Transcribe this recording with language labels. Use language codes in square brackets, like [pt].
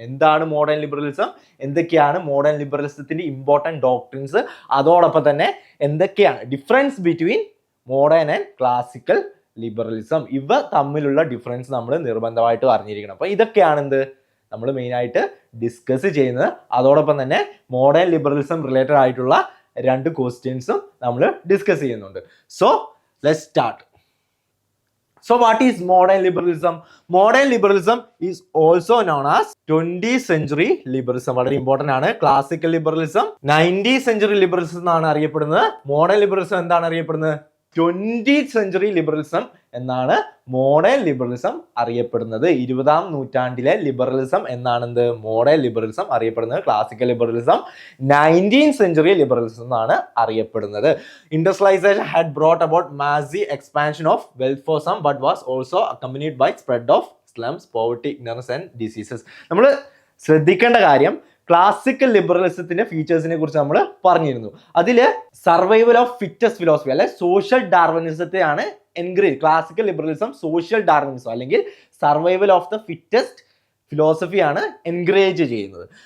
[ml] എന്താണ് modern liberalism, എന്തൊക്കെയാണ് modern ലിബറലിസത്തിന്റെ important doctrines, അതോടൊപ്പം തന്നെ എന്തൊക്കെയാണ് [en] Difference between modern and classical liberalism. [ml] ഇവ തമ്മിലുള്ള ഡിഫറൻസ് നമ്മൾ നിർബന്ധമായിട്ട് അറിഞ്ഞിരിക്കണം. അപ്പോൾ ഇതൊക്കെയാണ് എന്ത് നമ്മൾ മെയിനായിട്ട് ഡിസ്കസ് ചെയ്യുന്നത്. അതോടൊപ്പം തന്നെ മോഡേൺ ലിബറലിസം റിലേറ്റഡ് ആയിട്ടുള്ള 2 ക്വസ്റ്റ്യൻസും നമ്മൾ ഡിസ്കസ് ചെയ്യുന്നുണ്ട്. [en] So let's start. So what is modern liberalism? Modern liberalism is also known as 20th century liberalism. [ml] വളരെ ഇമ്പോർട്ടന്റ് ആണ്. Classical liberalism [en] 19th century liberalism [ml] എന്നാണ് അറിയപ്പെടുന്നത്. മോഡേൺ ലിബറലിസം എന്താണ് അറിയപ്പെടുന്നത്? [en] 20th century liberalism [ml] എന്നാണ് മോഡേൺ ലിബറലിസം അറിയപ്പെടുന്നത്. 20ാം നൂറ്റാണ്ടിലെ ലിബറലിസം എന്നാണ് എന്ത് മോഡേൺ ലിബറലിസം അറിയപ്പെടുന്നത്. Classical liberalism [en] 19th century liberalism [ml] എന്നാണ് അറിയപ്പെടുന്നത്. [en] Industrialization had brought about massive expansion of wealth for some, but was also accompanied by spread of slums, poverty, ignorance and diseases. [ml] നമ്മൾ ശ്രദ്ധിക്കേണ്ട കാര്യം, ക്ലാസിക്കൽ ലിബറലിസത്തിന്റെ ഫീച്ചേഴ്സിനെ കുറിച്ച് നമ്മൾ പറഞ്ഞിരുന്നു. അതിൽ സർവൈവൽ ഓഫ് ഫിറ്റസ്റ്റ് ഫിലോസഫി അല്ലെ social ഡാർവിനിസത്തെയാണ് encourage. Classical liberalism social Darwinism അല്ലെങ്കിൽ survival of the fittest ഫിലോസഫിയാണ് encourage ചെയ്യുന്നത്.